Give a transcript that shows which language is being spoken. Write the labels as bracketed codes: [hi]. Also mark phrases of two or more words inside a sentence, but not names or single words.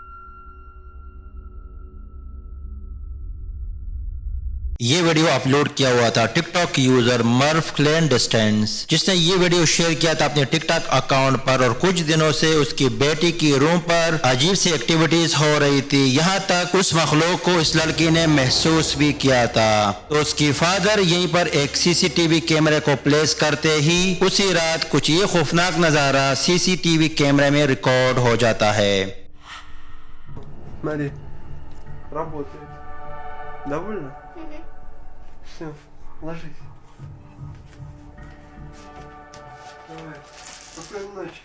[hi] ये वीडियो अपलोड किया हुआ था [en] TikTok user [hi] मर्फ क्लेन डिस्टेंस, जिसने ये वीडियो शेयर किया था अपने [en] TikTok account [hi] पर और कुछ दिनों से उसकी बेटी की रूम पर अजीब सी एक्टिविटीज हो रही थी। यहाँ तक उस मखलूक को इस लड़की ने महसूस भी किया था। तो उसकी फादर यहीं पर एक [en] CCTV camera [hi] को प्लेस करते ही उसी रात कुछ ये खौफनाक नजारा [en] CCTV camera [hi] में रिकॉर्ड हो जाता है। [ru] Смотри, работает. Довольно? Все, ложись. Давай. Спокойной ночи.